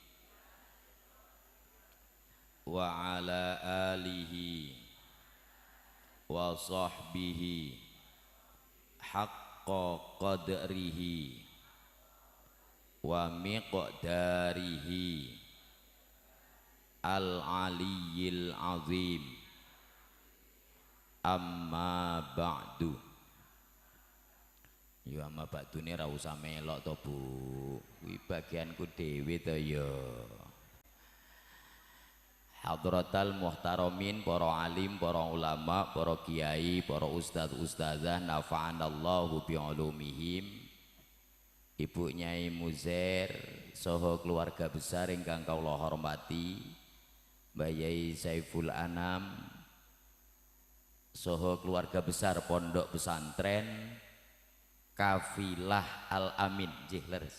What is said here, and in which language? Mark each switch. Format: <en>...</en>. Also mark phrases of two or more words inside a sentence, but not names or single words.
<ar>وعلى آله وصحبه حق قدره ومقداره العلي العظيم أما بعد.</ar> <jv>Ya</jv> <ar>أما بعد</ar> <jv>ini ra usah melok to Bu, kuwi bagianku dhewe to ya.</jv> <ar>حضرة المحترمين,</ar> <jv>para alim, para ulama, para kiai, para ustadz ustadzah,</jv> <ar>نفعنا الله بعلومهم.</ar> <jv>Ibu Nyai Muzair saha keluarga besar ingkang kawula hormati, Mbah Yai Saiful Anam saha keluarga besar Pondok Pesantren Kafilah Al Amin, nggih leres.</jv>